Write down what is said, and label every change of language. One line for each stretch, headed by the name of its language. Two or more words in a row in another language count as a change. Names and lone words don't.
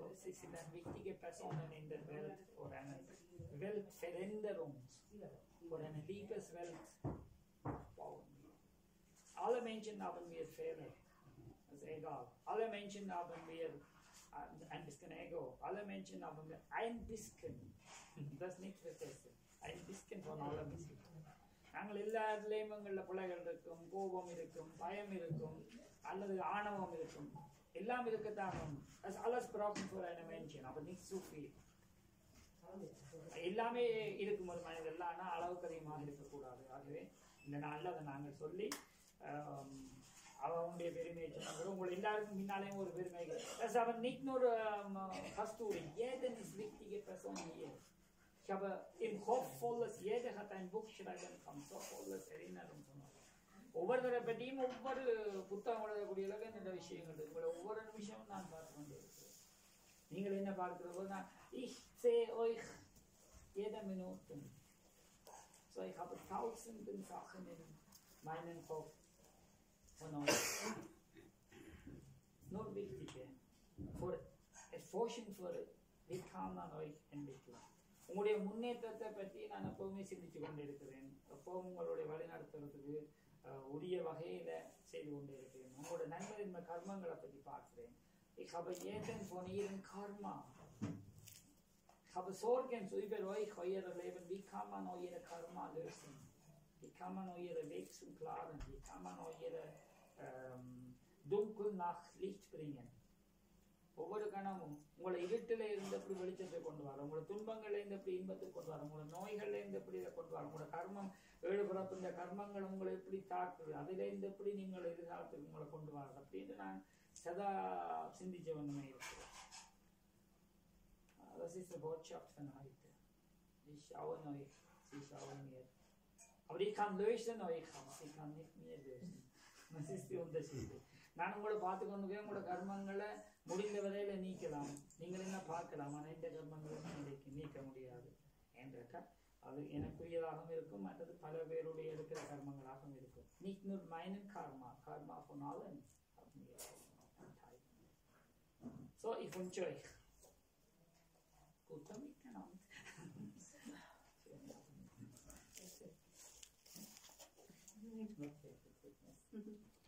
German: Sie sind eine wichtige Personen in der Welt für eine Weltveränderung, für eine Liebeswelt aufbauen. Alle Menschen haben wir Fehler, das ist egal. Alle Menschen haben wir ein bisschen Ego. Alle Menschen haben wir ein bisschen. Das nicht vergessen. Ein bisschen von allem ist.
Tamil: நாங்கள் எல்லாத்துலேயும் எங்களில் பிள்ளைகள் இருக்கும், கோபம் இருக்கும், பயம் இருக்கும், அல்லது ஆணவம் இருக்கும், எல்லாம் இருக்கத்தான்.
German: Das alles brauchen für einen Menschen, aber nicht zu viel.
Tamil: எல்லாமே இருக்கும் ஒரு மனிதர்கள், ஆனால் அளவுக்கு அதிகமாக இருக்கக்கூடாது. ஆகவே இந்த நாளில் அதை நாங்கள் சொல்லி அவனுடைய பெருமையை சொன்னாங்க. உங்களை எல்லாருக்கும் முன்னாலேயும் ஒரு பெருமை.
German: Das ist aber nicht nur Pastorin, jeden ist wichtige Person hier. Ich habe im Kopf volles, jeder hat ein Buch schreiben kann, so volles Erinnerung von euch.
Tamil: ஒவ்வொருத்தரை பற்றியும் ஒவ்வொரு புத்தகம் எழுதக்கூடிய அளவுக்கு இந்த விஷயங்கள் உங்களை ஒவ்வொரு நிமிஷமும் நான் பார்த்து கொண்டு இருக்கிறேன். நீங்கள் என்ன பார்க்கிறதோ நான்
German: ich sehe euch jede Minute. So ich habe tausenden Sachen in meinem Kopf von euch. Nur wichtige für Erforschung für wie kann man euch entwickeln.
Tamil: உங்களுடைய முன்னேற்றத்தை பற்றி நான் எப்பவுமே சிந்திச்சு கொண்டு இருக்கிறேன். எப்பவும் உங்களுடைய வழிநடத்துறதுக்கு உரிய வகையில் செய்து கொண்டு இருக்கிறேன். உங்களோட நன்மை கர்மங்களை பற்றி பார்க்கிறேன்.
German: Ich habe jeden von ihren Karma. Ich habe Sorgen über euch, euer Leben. Wie kann man eure Karma lösen? Wie kann man eure Weg zum Klaren? Wie kann man eure Dunkel nach Licht bringen?
Tamil: ஒவ்வொரு கணமும் உங்களை இருட்டில் இருந்து எப்படி வெளிச்சத்தை கொண்டு வர, உங்களோட துன்பங்கள்ல இருந்து எப்படி இன்பத்தை கொண்டு வர, உங்களோட நோய்கள்ல இருந்து எப்படி இதை கொண்டு வர, உங்களோட கர்மம் 7 பிறப்பு இந்த கர்மங்கள் உங்களை எப்படி தாக்குது, அதில இருந்து எப்படி நீங்கள் எதிர்காலத்துக்கு உங்களை கொண்டு வர அப்படின்னு நான் சதா சிந்திச்ச ஒன்றுமே இருக்கிறேன்.
German: Das ist die Botschaft von heute. Ich schaue euch, sie schauen mir. Aber ich kann lösen euch, aber sie kann nicht mehr lösen. Das ist die Unterschied.
Tamil: நான் உங்களை பார்த்து கொண்டு போய் உங்களோட கர்மங்களை முடிந்த வரையில நீக்கலாம், நீங்கள் என்ன பார்க்கலாம், ஆனால் இந்த கர்மங்களை நீக்க முடியாது என்றால் அது எனக்குரியதாகவும் இருக்கும், மற்றது பல பேருடைய இருக்கிற கர்மங்களாகவும் இருக்கும்.
German: Nicht nur meinen Karma, Karma von allen haben wir Anteil. So, ich wünsche euch guten Miteinander. Schönen Abend.